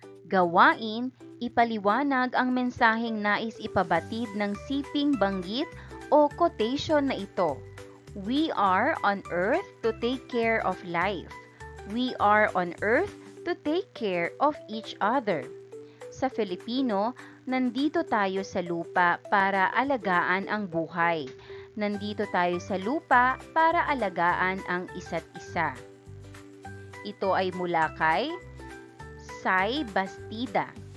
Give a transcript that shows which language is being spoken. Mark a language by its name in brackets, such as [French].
[Filipino] Gawain, ipaliwanag ang mensaheng nais ipabatid ng siping banggit o quotation na ito. [English] We are on earth to take care of life. We are on earth to take care of each other. [Filipino] Sa Filipino, nandito tayo sa lupa para alagaan ang buhay. Nandito tayo sa lupa para alagaan ang isa't isa. Ito ay mula kay Sai Bastida.